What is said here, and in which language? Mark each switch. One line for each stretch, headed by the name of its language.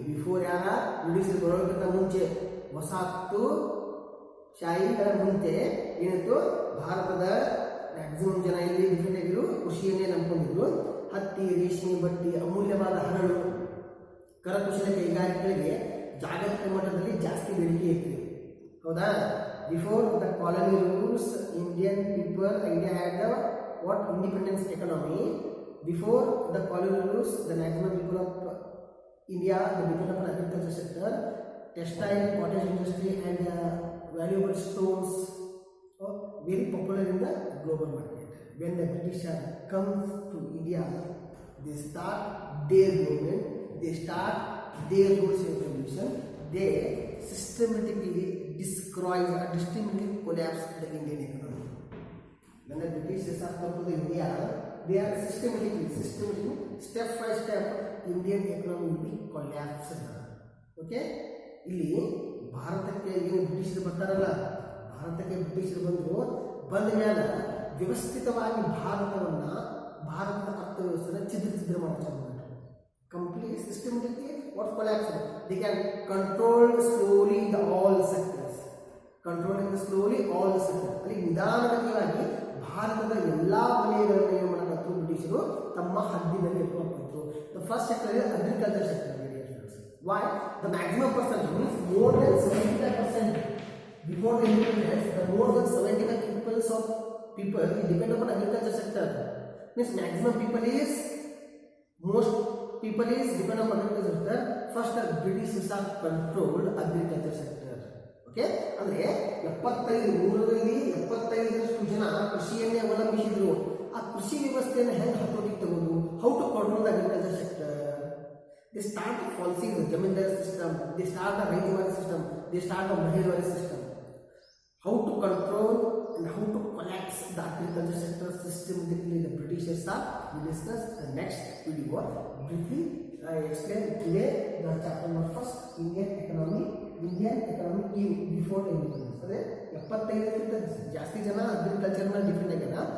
Kannada: Before ಯಾರ ಬ್ರಿಟಿಷರು ಬರೋದಕ್ಕಿಂತ ಮುಂಚೆ, ವಸಾಹತು ಶಾಹಿಗಳ ಮುಂಚೆ ಏನಿತ್ತು, ಭಾರತದ ಮ್ಯಾಕ್ಸಿಮಮ್ ಜನ ಇಲ್ಲಿ ಡಿಫೆಂಡ್ ಆಗಿದ್ರು, ಕೃಷಿಯನ್ನೇ ನಂಬಿಕೊಂಡಿದ್ರು. ಹತ್ತಿ, ರೇಷ್ಮೆ, ಬಟ್ಟೆ, ಅಮೂಲ್ಯವಾದ ಹರಳು, ಕರಕುಶಲ ಕೈಗಾರಿಕೆಗಳಿಗೆ ಜಾಗತಿಕ ಮಟ್ಟದಲ್ಲಿ ಜಾಸ್ತಿ ಬೇಡಿಕೆ ಇತ್ತು. ಹೌದಾ?
English: Before the colony rules India had the what independence economy. Before the colony rules the maximum people of India, the depend upon agriculture sector, textile, cottage industry and valuable stones are very popular in the global market. When the British comes to India, they start their movement, they start their rules and regulations, they systematically destroy or systematically collapse the Indian economy. When the British come to India, they are systematically, step by step, Indian economy will be collapsed. Okay?
Kannada: ಇಲ್ಲಿ ಭಾರತಕ್ಕೆ ಏನು ಬ್ರಿಟಿಷರು ಬರ್ತಾರಲ್ಲ, ಭಾರತಕ್ಕೆ ಬ್ರಿಟಿಷರು ಬಂದ ಮೇಲೆ ವ್ಯವಸ್ಥಿತವಾಗಿ ಭಾರತದ ಅರ್ಥವ್ಯವಸ್ಥೆನ ಛಿದ್ರ ಮಾಡ್ತಾರೆ.
English: Complete systematically what collapse. They can control slowly the all sectors. Controlling slowly all sector.
Kannada: ಅಲ್ಲಿ ನಿಧಾನಗತಿಯಾಗಿ ಭಾರತದ ಎಲ್ಲಾ ವಲಯಗಳನ್ನು ಏನು ಮಾಡಬೇಕು ಬ್ರಿಟಿಷರು ತಮ್ಮ ಹದ್ದಿನಲ್ಲಿ ಇಟ್ಕೊಳ್ತಿದ್ರು.
English: The first sector is agriculture sector. Why? The maximum percentage means more than 75%. Before the independence, the more than 75% people depend upon agriculture sector. Means maximum people is, most people is depend upon agriculture sector. First, the British have controlled agriculture sector.
Kannada: Okay? ಅಂದರೆ 75% ಜನ ಕೃಷಿಯನ್ನೇ ಅವಲಂಬಿಸಿದ್ರು. ಆ ಕೃಷಿ ವ್ಯವಸ್ಥೆಯನ್ನು ಹೆಂಗೆ ಹತೋಟಿಗೆ ತಗೋದು?
English: How to control the agriculture sector. They start policies, the Jamindar system, they start the Raidwari system, they start the Mahilwari system. How to control and how to collapse the agriculture sector systematically the Britishers are. We discuss the next video. Briefly, I explain today the chapter number first, Indian economy before independence.
Kannada: ಅದೇ 75ಕ್ಕಿಂತ ಜಾಸ್ತಿ ಜನ ಅಗ್ರಿಕಲ್ಚರ್ನ depend ಆಗ್ಯಾರ.